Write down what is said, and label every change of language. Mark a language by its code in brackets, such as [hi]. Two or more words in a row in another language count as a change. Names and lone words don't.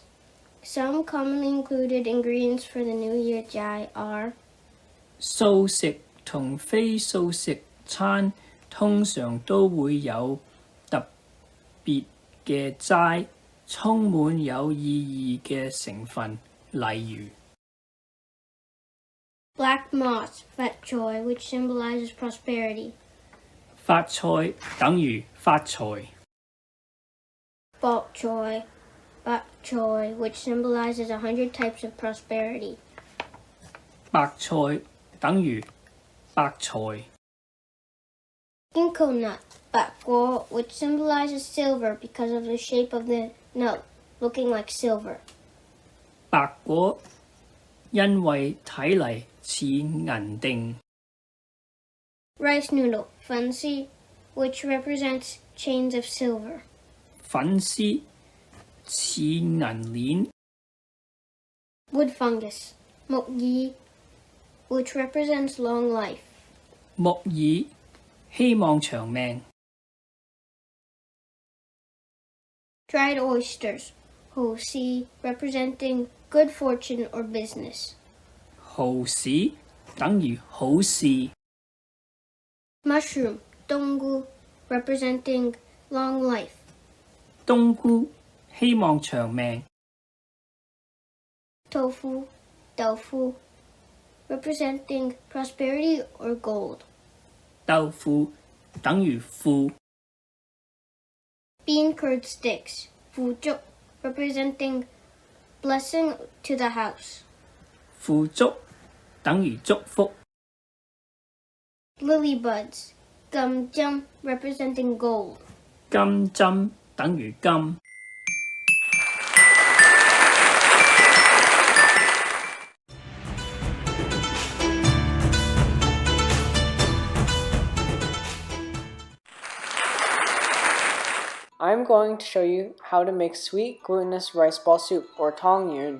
[en] Some commonly included ingredients for the New Year jai are [yue] 素食同非素食餐通常都會有特別嘅齋，充滿有意義嘅成分，例如 [en] black moss, fat choy, which symbolizes prosperity. [yue] 發菜等於發財。 [en] Bok choy, bok choy, which symbolizes 100 types of prosperity. [yue] 白菜等於白財。 [en] Ginkgo nut, bok guo, which symbolizes silver because of the shape of the nut, looking like silver. [yue] 白果因為睇嚟似銀锭。 [en] Rice noodle, fancy, which represents chains of silver. [yue] 粉絲似銀鏈。 [en] Wood fungus, mok yi, which represents long life. [yue] 木耳希望長命。 [en] Dried oysters, ho si, representing good fortune or business. [yue] 蠔豉等於好事。 [en] Mushroom, donggu, representing long life. [yue] 冬菇希望長命。 [en] Tofu, doufu, representing prosperity or gold. [yue] 豆腐等於富。 [en] Bean curd sticks, fuzhuk, representing blessing to the house. [yue] 富足等於祝福。 [en] Lily buds, gum jum, representing gold. [yue] 金針等於金。 [en] I'm going to show you how to make sweet glutinous rice ball soup, or tong yuen.